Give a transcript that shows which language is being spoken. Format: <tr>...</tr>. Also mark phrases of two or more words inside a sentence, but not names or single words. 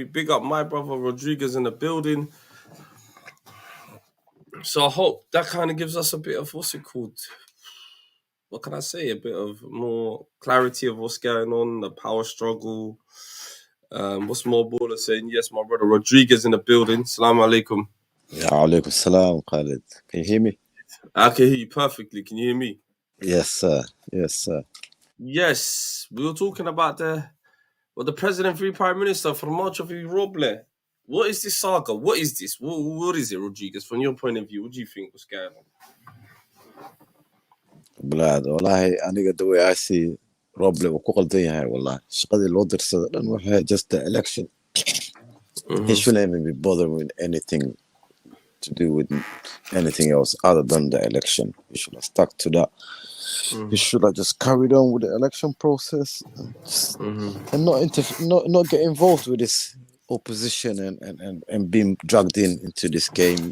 <en>Big up my brother Rodriguez in the building. So I hope that kind of gives us a bit of what's it called? What can I say? A bit of more clarity of what's going on, the power struggle. What's more baller saying? Yes, my brother Rodriguez in the building.</en> <ar>Assalamu alaikum. Ya alaikum salam,</ar> <en>Khalid. Can you hear me? I can hear you perfectly. Can you hear me? Yes, sir. Yes, sir. Yes, we were talking about the president v prime minister Farmajo v Roble. What is this saga? What is this? What is it, Rodriguez? From your point of view, what do you think was going on? Blood.</en> <so>Wallahi, aniga</so> <en>the way I see</en> <so>Roble wuu ku qaldan yahay wallahi. Shaqadii loo dirsaday dhan waxay</so> <en>just the election. He shouldn't even be bothered with anything to do with anything else other than the election. He should have stuck to that. He should have just carried on with the election process and not get involved with this opposition and being dragged into this game.</en>